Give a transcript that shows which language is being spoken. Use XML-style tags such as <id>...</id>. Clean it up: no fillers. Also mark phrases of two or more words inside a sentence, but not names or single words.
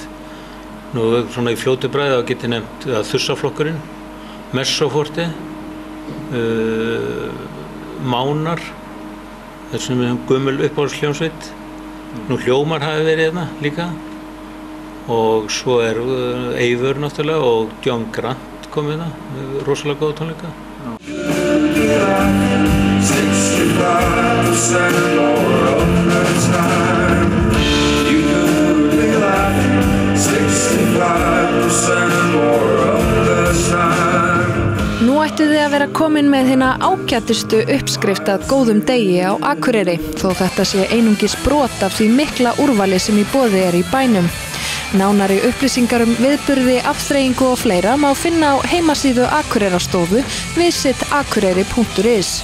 <is>Nú svona í fljótu bragði þá get ég nefnt Þursaflokkurinn, Messoforti, Mánar, þetta sem er gömul uppáhaldshljómsveit. Nú Hljómar hafi verið hérna líka og svo er Eivör náttúrulega og John Grant kom hérna með rosalega góða tónleika.</is> <en>65% more of the time. You could be like 65% more of the time.</en> <is>Nú ættu þið að vera komin með hina ágætustu uppskrift að góðum degi á Akureyri, þó þetta sé einungis brot af því mikla úrvali sem í boði er í bænum. Nánari upplýsingar viðburði, afþreyingu og fleira má finna á heimasíðu Akureyrarstofu visitakureyri.is.</is>